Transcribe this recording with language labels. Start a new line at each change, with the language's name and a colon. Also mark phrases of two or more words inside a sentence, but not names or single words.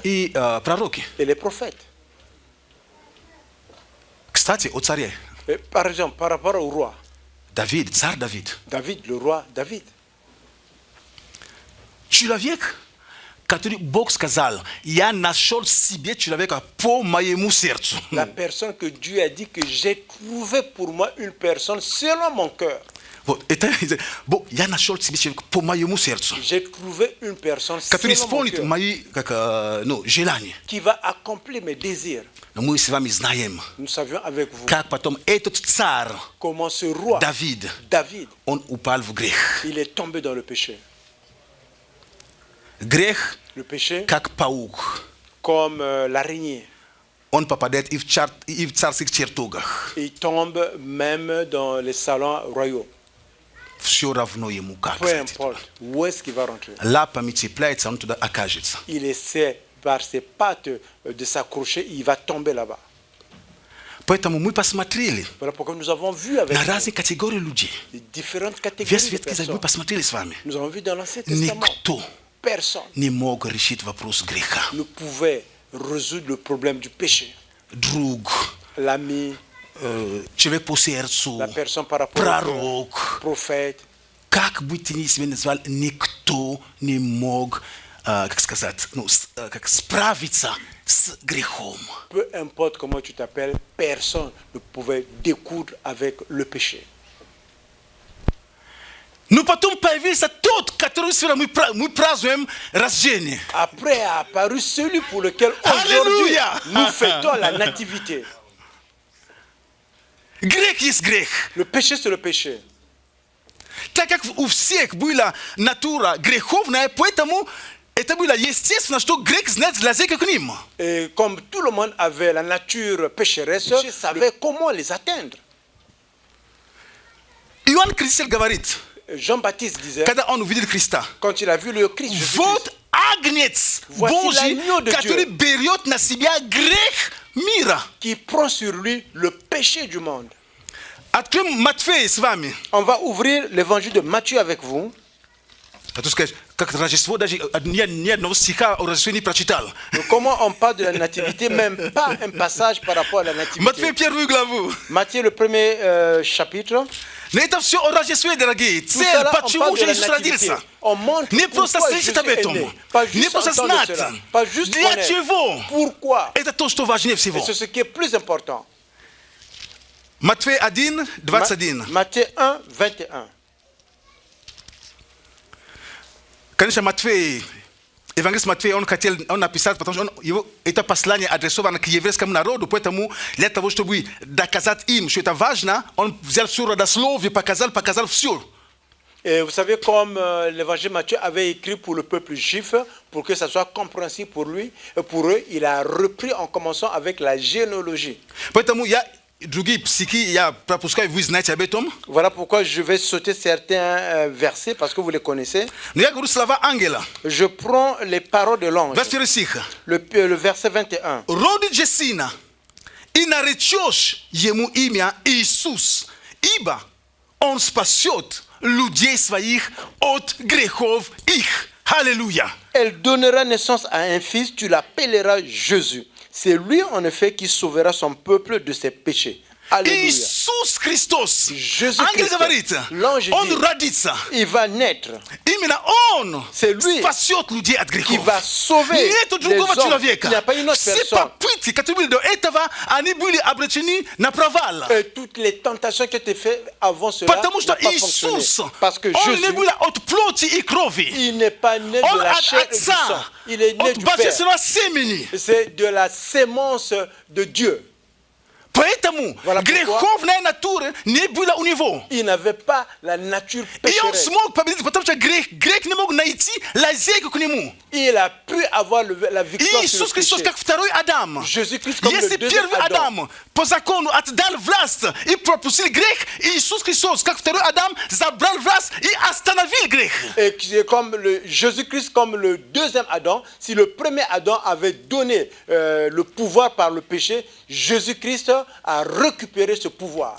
Russian: и пророки.
French: et les prophètes.
Russian: Кстати, о царе.
French: Et par exemple, par rapport au roi,
Russian: Давид, царь Давид.
French: David, le roi David,
Russian: Человек, который Бог сказал, я нашел себе человека по моему сердцу.
French: la personne que Dieu a dit que j'ai trouvé pour moi une personne selon mon cœur.
Russian: Вот, это, я нашел себе человека по моему сердцу,
French: J'ai trouvé une personne
Russian: который
French: selon mon
Russian: исполнит
French: cœur,
Russian: мои желания.
French: qui va accomplir mes désirs.
Russian: Но мы с вами знаем,
French: Nous savions avec vous
Russian: как потом этот царь,
French: comment ce roi,
Russian: Давид,
French: David,
Russian: он упал в грех.
French: il est tombé dans le péché.
Russian: Грех,
French: Le péché,
Russian: как паук,
French: comme l'araignée,
Russian: он попадает и в царских чертогах.
French: il tombe même dans les salons royaux.
Russian: Все равно ему как.
French: Peu importe où est-ce qu'il va rentrer.
Russian: Лапами цепляется, он туда окажется.
French: Il essaie par ses pattes de s'accrocher, il va tomber là-bas.
Russian: Поэтому мы посмотрели
French: Voilà pourquoi nous avons vu avec
Russian: на
French: vous
Russian: разные категории людей.
French: les différentes catégories
Russian: Весь
French: de
Russian: Ветхий Завет мы
French: personnes.
Russian: посмотрели с вами.
French: Nous avons vu dans l'Ancien Testament,
Russian: Никто
French: personne
Russian: не мог решить вопрос греха.
French: ne pouvait résoudre le problème du péché.
Russian: Друг,
French: L'ami,
Russian: человек по сердцу,
French: la personne par rapport au
Russian: пророк,
French: prophète,
Russian: как бы ты ни себя назвал, никто не мог как сказать, ну, как справиться с грехом.
French: Peu importe comment tu t'appelles, personne ne pouvait découdre avec le péché.
Russian: Но потом появился тот, который сегодня мы празднуем рождение.
French: Après a apparu celui pour lequel aujourd'hui Alléluia. nous fêtons la nativité.
Russian: Грех есть грех.
French: Le péché, c'est le péché.
Russian: Так как у всех была натура греховная, поэтому это было естественно, что грех знает лазейка к ним.
French: Et comme tout le monde avait la nature pécheresse, je savais comment les atteindre.
Russian: Иоанн Креститель говорит,
French: Jean-Baptiste disait,
Russian: когда он увидел Христа,
French: quand il a vu le Christ, Jésus-Christ,
Russian: вот агнец
French: Voici
Russian: Божий,
French: l'agneau de
Russian: который
French: Dieu.
Russian: берет на себя грех мира.
French: qui prend sur lui le péché du monde.
Russian: Откроем Матфея с вами.
French: On va ouvrir l'évangile de Matthieu avec vous.
Russian: А то сказать, как Рождество, даже ни одного стиха о Рождестве не прочитал.
French: Donc, comment on parle de la nativité, même pas un passage par rapport à la nativité.
Russian: Матфея первую главу.
French: Matthieu, le premier chapitre.
Russian: Но это все о Рождестве, дорогие.
French: Tout
Russian: Цель,
French: ça là, on
Russian: почему
French: parle de
Russian: же
French: la
Russian: Иисус
French: nativité.
Russian: родился.
French: On montre
Russian: Не просто
French: pourquoi
Russian: слышать
French: Jésus
Russian: об
French: est
Russian: этом,
French: né. Pas
Russian: не
French: juste
Russian: просто
French: entendre
Russian: знать.
French: cela. Pas juste
Russian: Для
French: connaître.
Russian: чего?
French: Pourquoi?
Russian: Это то, что важнее всего.
French: Et c'est ce qui est plus important.
Russian: Матфея 1, 21.
French: Matthieu 1, 21.
Russian: Конечно, Матфей, евангелист Матфей, он хотел, он написал, потому что это послание адресовано к еврейскому народу, поэтому для того, чтобы доказать им, что это важно, он взял все родословие, показал все.
French: Et vous savez, comme l'évangile Matthieu avait écrit pour le peuple juif, pour que ça soit compréhensible pour lui, pour eux, il a repris en commençant avec la généalogie.
Russian: Поэтому я другие стихи я пропускаю, вы знаете об этом.
French: Voilà pourquoi je vais sauter certains versets, parce que vous les connaissez.
Russian: Но я говорю слова ангела.
French: Je prends les paroles de l'ange.
Russian: 21 стих.
French: Le verset 21.
Russian: Родит же сына, и наречешь ему имя Иисус, ибо он спасет людей своих от грехов их. Аллилуйя.
French: Elle donnera naissance à un fils, tu l'appelleras Jésus. C'est lui, en effet, qui sauvera son peuple de ses péchés. Alléluia.
Russian: Иисус Христос.
French: Jésus
Russian: Ангел
French: Christ.
Russian: говорит,
French: L'ange
Russian: он
French: dit,
Russian: родится.
French: il va naître,
Russian: Именно он
French: C'est lui
Russian: спасет людей от
French: qui
Russian: грехов.
French: va sauver
Russian: Нету
French: les
Russian: другого
French: hommes.
Russian: человека.
French: Il n'y a pas une autre
Russian: Все
French: personne.
Russian: попытки, которые были до этого, они были обречены на провал.
French: Et toutes les tentations qui étaient faites avant cela
Russian: Потому что
French: n'ont pas fonctionné.
Russian: Иисус,
French: Parce que
Russian: он не
French: Jésus,
Russian: был от плоти и крови.
French: il n'est pas né
Russian: Он
French: de la
Russian: от
French: chair et du sang.
Russian: Отца,
French: Il est né
Russian: от
French: du Père.
Russian: божественного семени.
French: C'est de la sémence de Dieu.
Russian: Поэтому
French: Voilà pourquoi.
Russian: греховная натура не была у него.
French: Il n'avait pas la nature
Russian: И он
French: pécheresse.
Russian: смог победить, потому что грех не мог найти лазейку к нему.
French: Il a pu avoir la victoire sur
Russian: Иисус
French: le
Russian: Христос,
French: péché.
Russian: как второй Адам.
French: Jésus-Christ comme
Russian: Если
French: le deuxième
Russian: первый
French: Adam.
Russian: Адам по закону отдал власть и пропустил грех, Иисус Христос, как второй Адам, забрал власть и остановил грех.
French: Et qui est comme Jésus-Christ comme le deuxième Adam. Si le premier Adam avait donné le pouvoir par le péché, Jésus-Christ a récupéré ce pouvoir.